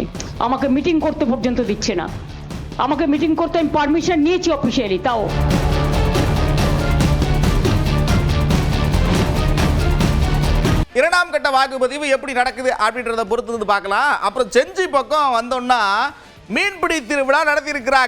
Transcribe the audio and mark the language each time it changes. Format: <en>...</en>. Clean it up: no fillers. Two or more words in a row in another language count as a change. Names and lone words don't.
<bn>আমাকে মিটিং করতে পর্যন্ত দিচ্ছে না। আমাকে মিটিং করতে আমি পারমিশন নিয়েছি অফিসিয়ালি, তাও</bn> <ta>இரண்டாம் கட்ட வாக்குப்பதிவு எப்படி நடக்குது அப்படின்றத பொறுத்து வந்து பார்க்கலாம். அப்புறம் செஞ்சி பக்கம் வந்தோம்னா மீன்பிடி திருவிழா நடத்தி இருக்கிறாங்க.</ta>